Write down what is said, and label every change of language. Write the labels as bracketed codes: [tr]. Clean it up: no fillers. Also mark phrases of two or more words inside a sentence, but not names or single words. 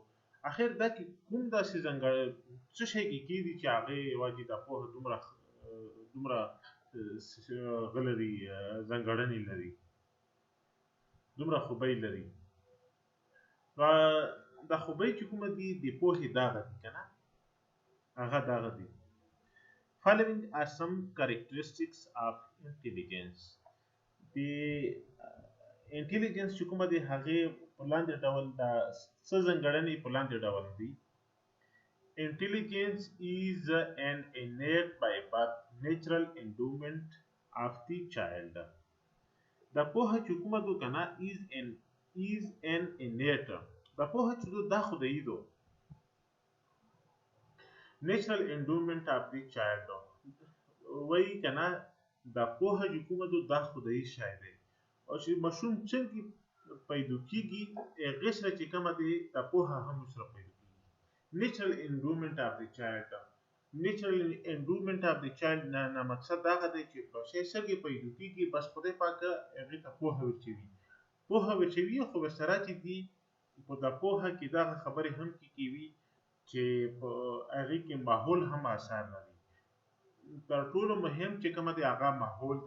[ps] اخر دا کې کوم داسې څه شی کې کېدي چې هغې یوازې دا پوهه دومره هغه لري، ځانګړنې لري، دومره خوبۍ لري. دا خوبۍ چې کومه دي د پوهې دغه دي که نه، هغه دغه دي. [en] Following are some characteristics of intelligence. [ps] د انټيليجنس چې کومه دي هغې په لاندې ډول دا څه ځانګړنې په لاندې ډول دي. [en] Intelligence is an innate by birth natural endowment of the child. [ps] دا پوهه چې کومه ده که نه [en] is an innate. [ps] دا پوهه چې ده دا خدایي ده. [en] natural endowment of the child [ps] وایي که نه، دا پوهه چې کومه ده دا خدایي شی دی. او چې ماشوم څنګه پیدا کېږي هغې سره چې کومه دی دا پوهه هم ورسره پیدا کېږي. [en] natural endowment of the child. natural endowment of the child [ps] نه مقصد هغه دی چې په شی څنګه پیدا کېږي، بس خدای پاک هغې ته پوهه ورچوي. پوهه ورچوي خو ورسره چې دي په دا پوهه کې دغه خبرې هم کېږي چې په هغې کې ماحول هم اثر لري. تر ټولو مهم چې کومه دی هغه ماحول دی.